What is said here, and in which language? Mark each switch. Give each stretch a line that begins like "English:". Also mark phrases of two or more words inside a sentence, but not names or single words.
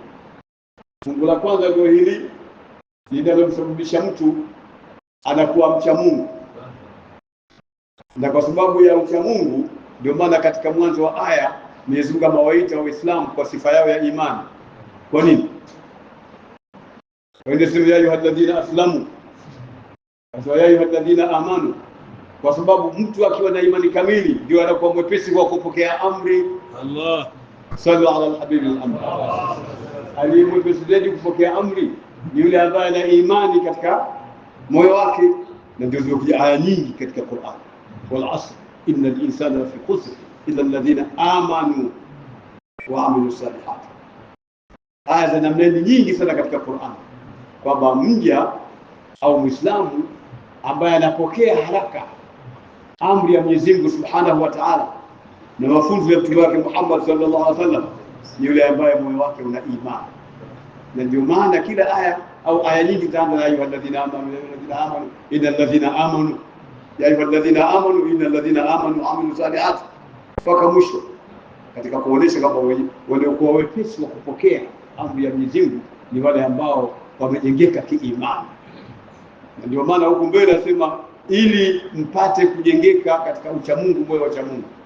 Swahili: Fungu la kwanza ndio hili linalomsababisha mtu anakuwa mcha Mungu, na kwa sababu ya mcha Mungu ndio maana katika mwanzo wa aya Mwenyezi Mungu amewaita Waislamu kwa sifa yao ya imani. Kwa nini? Kwa nini
Arabic: يا أيها الذين أسلموا ويا أيها الذين آمنوا?
Swahili: Kwa sababu mtu akiwa na imani kamili ndio anakuwa mwepesi wa kupokea amri.
Arabic: Allah صلوا على الحبيب الأمر.
Swahili: Aliyemwepesi zaidi kupokea amri ni yule ambaye ana imani katika moyo wake. Na ndio zile aya nyingi katika Qur'an,
Arabic: والعصر إن الإنسان لفي خسر إلا الذين آمنوا وعملوا الصالحات.
Swahili: Aya za namna nyingi sana katika Qur'an, kwamba mja au Muislamu ambaye anapokea haraka amri ya Mwenyezi Mungu
Arabic: سبحانه وتعالى
Swahili: na mafunzo ya Mtume wake Muhammad
Arabic: صلى الله عليه وسلم
Swahili: ni yule ambaye moyo wake una imani. Na ndio maana kila aya au aya nyingi taanza
Arabic: يا أيها الذين آمنوا إن الذين آمنوا يا أيها الذين آمنوا إن الذين آمنوا وعملوا الصالحات
Swahili: mpaka mwisho, katika kuonesha kwamba waliokuwa wepesi wa kupokea amri ya Mwenyezi Mungu ni wale ambao wamejengeka kiimani. Na ndio maana huko mbele nasema ili mpate kujengeka katika ucha Mungu, moyo wa Mungu.